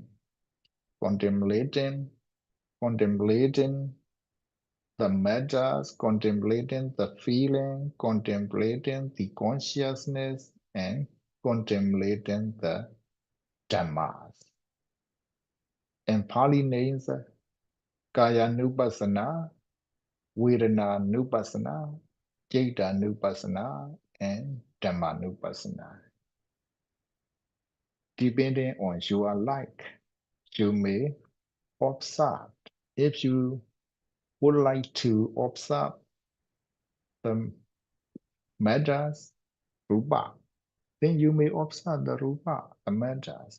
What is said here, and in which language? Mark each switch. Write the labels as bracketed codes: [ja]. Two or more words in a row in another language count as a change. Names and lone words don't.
[en] Contemplating the matters, contemplating the feeling, contemplating the consciousness, and contemplating the dhammas. In Pali names, [pi] Kaya Nupassana, Vedana Nupassana, Citta Nupassana, and Dhamma Nupassana. [en] Depending on your like, you may observe. If you would like to observe the matters, rupa, then you may observe the rupa, the matters.